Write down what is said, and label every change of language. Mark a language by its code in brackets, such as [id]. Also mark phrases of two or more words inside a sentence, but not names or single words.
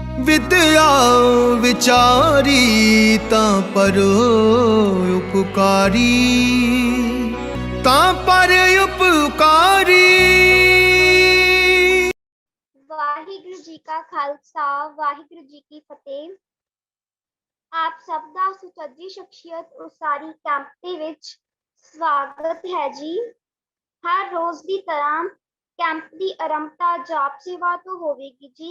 [pa] ਵਿਦਿਆ ਵਿਚਾਰੀ ਤਾਂ ਪਰ ਉਪਕਾਰੀ, ਤਾਂ ਪਰ ਉਪਕਾਰੀ। ਵਾਹਿਗੁਰੂ ਜੀ ਕਾ ਖਾਲਸਾ ਵਾਹਿਗੁਰੂ ਜੀ ਕੀ ਫਤਿਹ। ਆਪ ਸਭ ਦਾ ਸੁਚੱਜੀ ਸ਼ਖਸੀਅਤ ਉਸਾਰੀ ਕੈਂਪ ਦੇ ਵਿੱਚ ਸਵਾਗਤ ਹੈ ਜੀ। ਹਰ ਰੋਜ਼ ਦੀ ਤਰ੍ਹਾਂ ਕੈਂਪ ਦੀ ਆਰੰਭਤਾ ਜਾਪ ਸੇਵਾ ਤੋਂ ਹੋਵੇਗੀ ਜੀ।